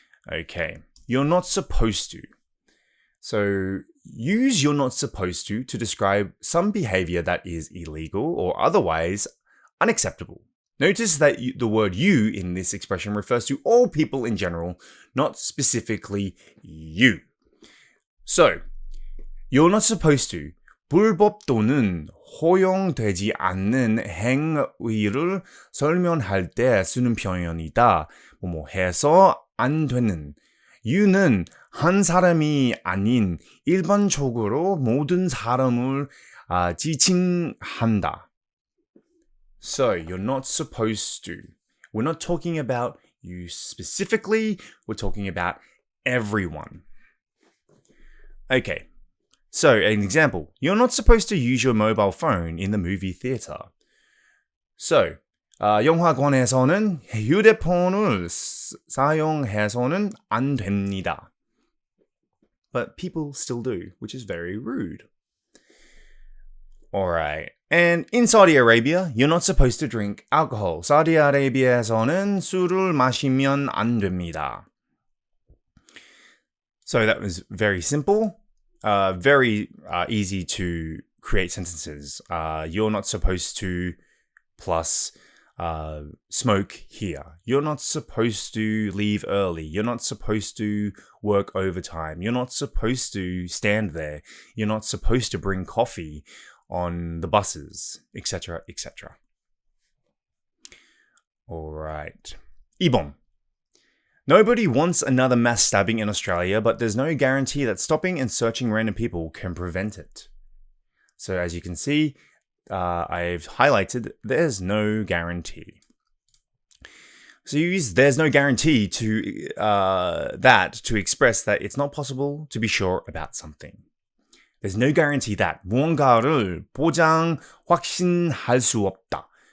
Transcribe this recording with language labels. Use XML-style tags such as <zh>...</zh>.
<en>Okay, you're not supposed to. So use you're not supposed to describe some behavior that is illegal or otherwise unacceptable. Notice that the word you in this expression refers to all people in general, not specifically you. So, you're not supposed to</en> <ko>불법 또는 허용되지 않는 행위를 설명할 때 쓰는 표현이다. 뭐뭐 해서 안 되는. you는 한 사람이 아닌 일반적으로 모든 사람을 지칭한다.</ko> <en>So, you're not supposed to. We're not talking about you specifically, we're talking about everyone. Okay, so an example. You're not supposed to use your mobile phone in the movie theater.</en> <ko>So, 영화관에서는 휴대폰을 사용해서는 안 됩니다.</ko> <en>But people still do, which is very rude. Alright. And in Saudi Arabia, you're not supposed to drink alcohol.</en> <ko>사우디아라비아에서는 술을 마시면 안 됩니다.</ko> <en>So that was very simple, very easy to create sentences. You're not supposed to plus smoke here. You're not supposed to leave early. You're not supposed to work overtime. You're not supposed to stand there. You're not supposed to bring coffee on the buses, etc., etc. Alright. 2번. Nobody wants another mass stabbing in Australia, but there's no guarantee that stopping and searching random people can prevent it. So as you can see, I've highlighted there's no guarantee. So you use there's no guarantee to that to express that it's not possible to be sure about something. There's no guarantee that</en> <ko>무언가를 보장, 확신할 수 없다.</ko>